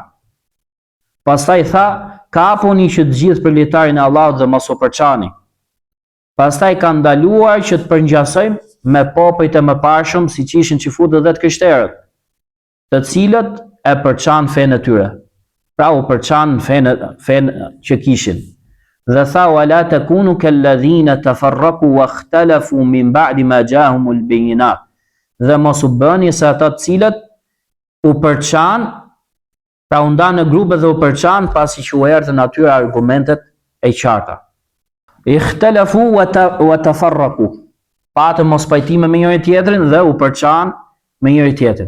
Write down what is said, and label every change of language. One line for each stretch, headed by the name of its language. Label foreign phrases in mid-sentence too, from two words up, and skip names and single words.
Albanian: Pastaj tha, kapuni që të gjithë për litarin e Allahut dhe mos u përçani. Pastaj ka ndaluar që të përngjasojmë me popujt e mëparshëm, siç ishin xifutët dhe të krishterët, të cilët e përçan fenë e tyre. Pra u përçan fenë që kishin.
Arabic: Dhe tha ولا تكونوا كالذين تفرقوا واختلفوا من بعد ما جاءهم البينات.
Albanian: Dhe mos u bëni se ata të cilët u përçan, pra u ndan në grupe dhe u përçan pasi që u erdhën atyre argumentet e qarta.
Arabic: اختلفوا وتفرقوا.
Albanian: Patën mos pajtime me njëri tjetrin dhe u përçan me njëri tjetrin.